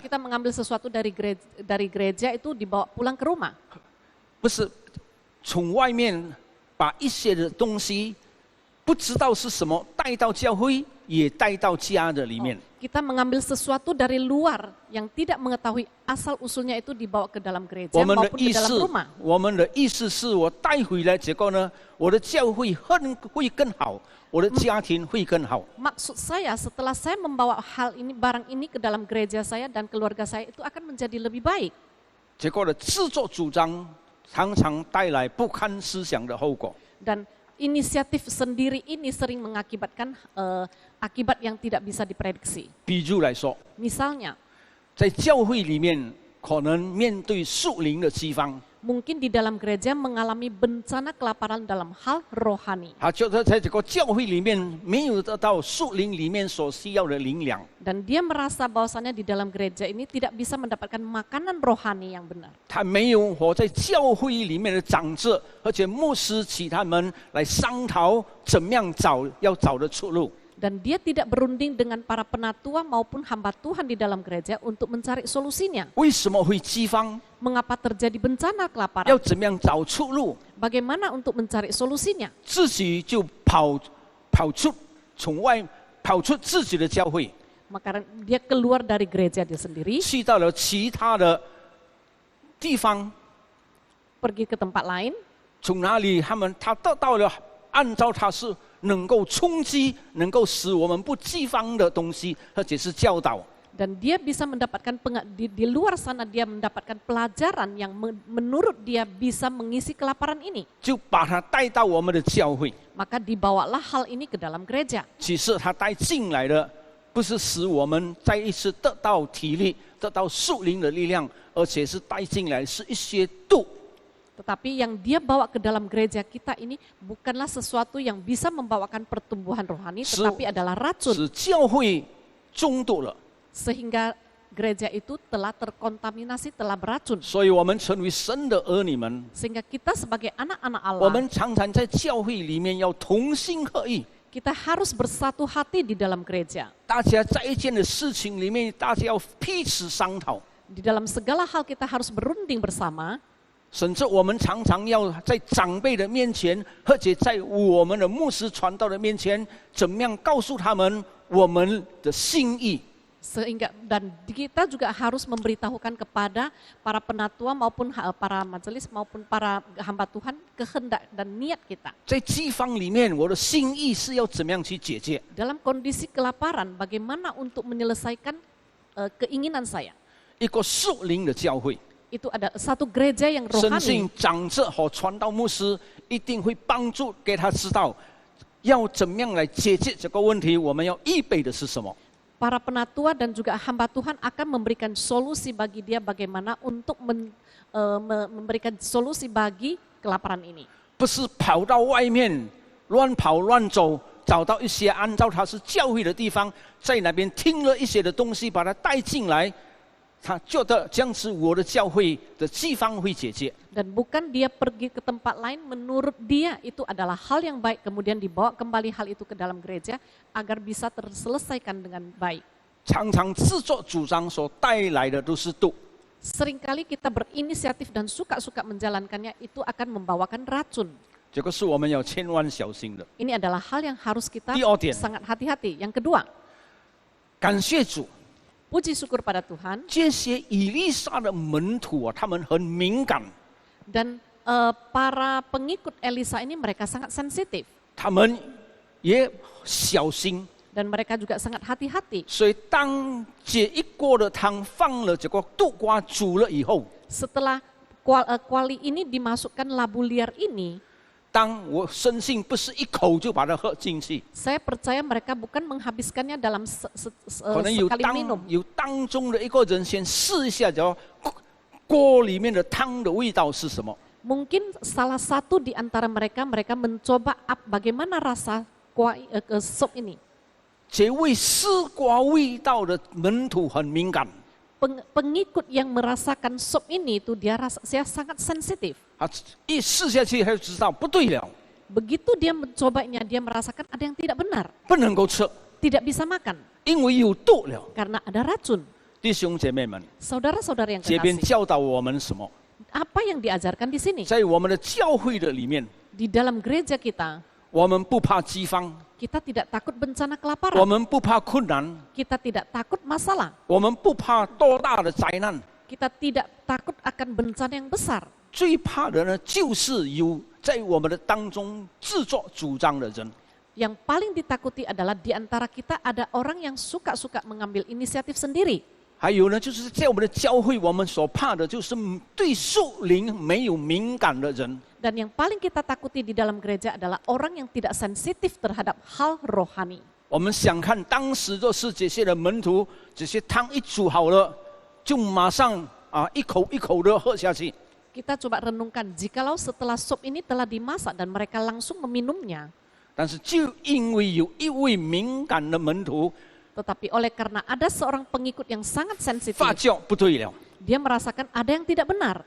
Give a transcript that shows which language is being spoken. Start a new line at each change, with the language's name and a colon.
Indonesian: kita mengambil sesuatu dari gereja itu dibawa pulang ke rumah.
Chinese: 不是从外面把一些的东西不知道是什么带到教会，也带到家的里面。
Indonesian: Kita mengambil sesuatu dari luar yang tidak mengetahui asal usulnya itu dibawa ke dalam gereja
Chinese: 我们的
Indonesian: maupun
Chinese: 意
Indonesian: ke dalam
Chinese: 思
Indonesian: rumah.
Chinese: 我们的意思是我带回来，结果呢，我的教会会更好，我的家庭会更好。
Indonesian: Maksud saya setelah saya membawa barang ini ke dalam gereja saya dan keluarga saya itu akan menjadi lebih baik.
Chinese: 结果呢，自作主张常常带来不堪思想的后果。
Indonesian: Dan inisiatif sendiri ini sering mengakibatkan akibat yang tidak bisa diprediksi.
Chinese: 比如来说，
Indonesian: Misalnya,
Chinese: 在教会里面可能面对属灵的饥荒，
Indonesian: mungkin di dalam gereja mengalami bencana kelaparan dalam hal rohani.
Chinese: 他觉得在这个教会里面没有得到属灵里面所需要的灵粮，
Indonesian: Dan dia merasa bahwasannya di dalam gereja ini tidak bisa mendapatkan makanan rohani yang benar.
Chinese: 他没有和在教会里面的长者而且牧师其他们来商讨怎么样要找的出路。
Indonesian: Dan dia tidak berunding dengan para penatua maupun hamba Tuhan di dalam gereja untuk mencari solusinya.
Chinese: 为什么会饥荒？
Indonesian: Mengapa terjadi bencana
Chinese: 要
Indonesian: kelaparan?
Chinese: 怎么样找出路？
Indonesian: Bagaimana untuk mencari solusinya?
Chinese: 自己就跑出自己的教会，
Indonesian: Maka dia keluar dari gereja dia sendiri,
Chinese: 去到了其他的地方，
Indonesian: pergi ke tempat lain,
Chinese: 从哪里他得到了按照他是能够冲击、能够使我们不饥荒的东西，而且是教导。
Indonesian: dan dia bisa mendapatkan di luar sana dia mendapatkan pelajaran yang menurut dia bisa mengisi kelaparan ini.
Chinese: 就把他带到我们的教会。
Indonesian: Maka dibawalah hal ini ke dalam gereja.
Chinese: 其实他带进来的不是使我们再一次得到体力、得到属灵的力量，而且是带进来是一些毒。
Indonesian: Tetapi yang dia bawa ke dalam gereja kita ini bukanlah sesuatu yang bisa membawakan pertumbuhan rohani, tetapi adalah racun.
Chinese: 使教会中毒了。
Indonesian: Sehingga gereja itu telah terkontaminasi, telah beracun.
Chinese: 所以我们成为神的儿女们，
Indonesian: Sehingga kita sebagai anak-anak
Chinese: 我
Indonesian: Allah,
Chinese: 们常常在教会里面要同心合意。
Indonesian: kita harus bersatu hati di dalam gereja.
Chinese: 大家在一件的事情里面，大家要彼此商讨。
Indonesian: Di dalam segala hal kita harus berunding bersama.
Chinese: 甚至我们常常要在长辈的面前，而且在我们的牧师传道的面前，怎么样告诉他们我们的心意。
Indonesian: Sehingga dan kita juga harus memberitahukan kepada para penatua maupun para majelis maupun para hamba Tuhan kehendak dan niat kita.
Chinese: 在饥荒里面，我的心意是要怎么样去解决？
Indonesian: Dalam kondisi kelaparan, bagaimana untuk menyelesaikan keinginan saya?
Chinese: 一个属灵的教会，
Indonesian: Itu ada satu gereja yang
Chinese: 深
Indonesian: rohani.
Chinese: 信长者和传道牧师一定会帮助给他知道，要怎么样来解决这个问题。我们要预备的是什么？
Indonesian: Para penatua dan juga hamba Tuhan akan memberikan solusi bagi dia bagaimana untuk memberikan solusi bagi kelaparan ini.
Chinese: 不是跑到外面乱跑乱走，找到一些按照他是教会的地方，在那边听了一些的东西，把他带进来，他觉得这样子我的教会的饥荒会解决。
Indonesian: Dan bukan dia pergi ke tempat lain, menurut dia itu adalah hal yang baik, kemudian dibawa kembali hal itu ke dalam gereja agar bisa terselesaikan dengan baik.
Chinese: 常常自作主张所带来的都是毒。
Indonesian: Seringkali kita berinisiatif dan suka-suka menjalankannya itu akan membawakan racun.
Chinese: 这个是我们要千万小心的。
Indonesian: Ini adalah hal yang harus kita
Chinese: 第二点，
Indonesian: sangat hati-hati. Yang kedua,
Chinese: 感谢主，
Indonesian: puji syukur pada Tuhan
Chinese: 这些以利沙的门徒啊，他们很敏感，
Indonesian: dan para pengikut Elisa ini mereka sangat sensitif
Chinese: 他们也小心。
Indonesian: dan mereka juga sangat hati-hati.
Chinese: 所以当这一锅的汤放了这个豆瓜煮了以后，
Indonesian: Setelah kuali ini dimasukkan labu liar ini,
Chinese: 当我深信不是一口就把它喝进去，
Indonesian: saya percaya mereka bukan menghabiskannya dalam
Chinese: 可能有
Indonesian: sekali minum.
Chinese: 当中的一个人先试一下，然后锅里面的汤的味道是什么。
Indonesian: Mungkin salah satu di antara mereka mencoba bagaimana rasa sup ini.
Chinese: 这位试过味道的门徒很敏感，
Indonesian: Pengikut yang merasakan sup ini itu saya sangat sensitif.
Chinese: 他一试下去他就知道不对了，
Indonesian: Begitu dia mencobanya, dia merasakan ada yang tidak benar,
Chinese: 不能够吃，
Indonesian: tidak bisa makan
Chinese: 因为有毒了。
Indonesian: karena ada racun.
Chinese: 弟兄姐妹们，
Indonesian: Saudara-saudara yang
Chinese: 这边
Indonesian: kekasih,
Chinese: 教导我们什么？
Indonesian: apa yang diajarkan di sini?
Chinese: 在我们的教会的里面，
Indonesian: Di dalam gereja kita,
Chinese: 我们不怕饥荒，
Indonesian: kita tidak takut bencana kelaparan,
Chinese: 们不怕困难，
Indonesian: kita tidak takut masalah,
Chinese: 我们不怕多大的灾难，
Indonesian: kita tidak takut akan bencana yang besar.
Chinese: 最怕的呢，就是有在我们的当中自作主张的人。
Indonesian: Yang paling ditakuti adalah di antara kita ada orang yang suka-suka mengambil inisiatif sendiri.
Chinese: 还有呢，就是在我们的教会，我们所怕的就是对属灵没有敏感的人。
Indonesian: Dan yang paling kita takuti di dalam gereja adalah orang yang tidak sensitif terhadap hal rohani.
Chinese: 我们想看当时就是这些的门徒，这些汤一煮好了，就马上一口一口的喝下去。
Indonesian: Kita coba renungkan, jikalau setelah sup ini telah dimasak dan mereka langsung meminumnya.
Chinese: 但是就因为有一位敏感的门徒
Indonesian: Tetapi oleh karena ada seorang pengikut yang sangat sensitif,
Chinese: 发觉不对了，
Indonesian: dia merasakan ada yang tidak benar.